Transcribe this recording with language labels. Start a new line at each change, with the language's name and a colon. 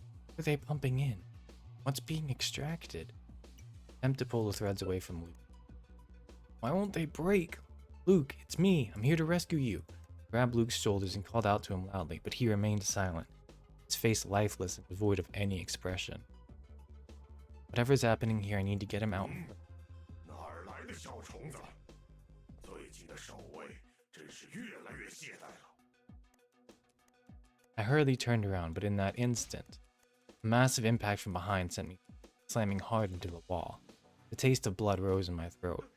English: What are they pumping in? What's being extracted? Attempt to pull the threads away from Luke. Why won't they break? Luke, it's me. I'm here to rescue you. I grabbed Luke's shoulders and called out to him loudly, but he remained silent, his face lifeless and devoid of any expression. Whatever's happening here, I need to get him out.
Chinese: 哪儿来的小虫子？最近的守卫真是越来越懈怠了。
English: I hurriedly turned around, but in that instant, a massive impact from behind sent me slamming hard into the wall. The taste of blood rose in my throat.